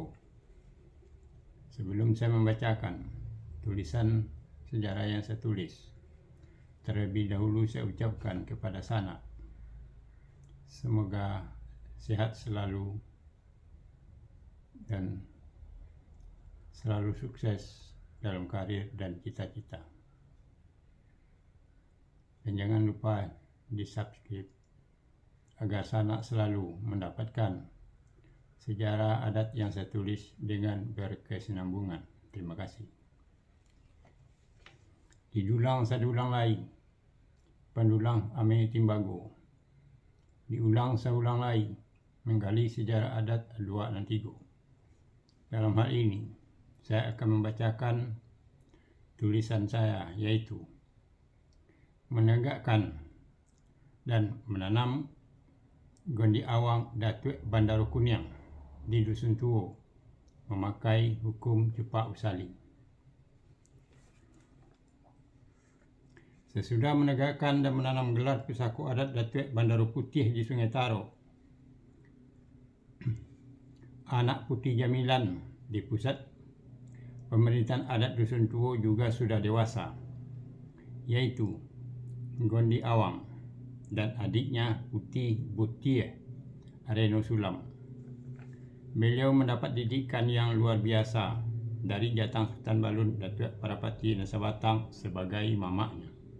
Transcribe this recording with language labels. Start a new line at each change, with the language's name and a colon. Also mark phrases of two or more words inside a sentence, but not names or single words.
Indonesian: Sebelum saya membacakan tulisan sejarah yang saya tulis, terlebih dahulu saya ucapkan kepada Sanak, semoga sehat selalu dan selalu sukses dalam karir dan cita-cita. Dan jangan lupa di subscribe agar Sanak selalu mendapatkan sejarah adat yang saya tulis dengan berkesinambungan. Terima kasih.
Minangkabau: Didulang sadulang lai, pendulang ame timbago. Diulang saulang lai,
Indonesian: menggali sejarah adat Luak Nantigo. Dalam hal ini, saya akan membacakan tulisan saya, yaitu menegakkan dan menanam Gondi Awang Datuk Bandar Kuniang di Dusun Tuo memakai hukum Cepak Usali. Sesudah menegakkan dan menanam gelar Pusako Adat Datuk Bandar Putih di Sungai Taro, anak Putih Jamilan di pusat pemerintahan adat Dusun Tuo juga sudah dewasa, yaitu Gondi Awang dan adiknya Putih Butie Areno Sulam. Beliau mendapat didikan yang luar biasa dari Jatang Sultan Balun Datuk Parapati Nasabatang sebagai mamaknya.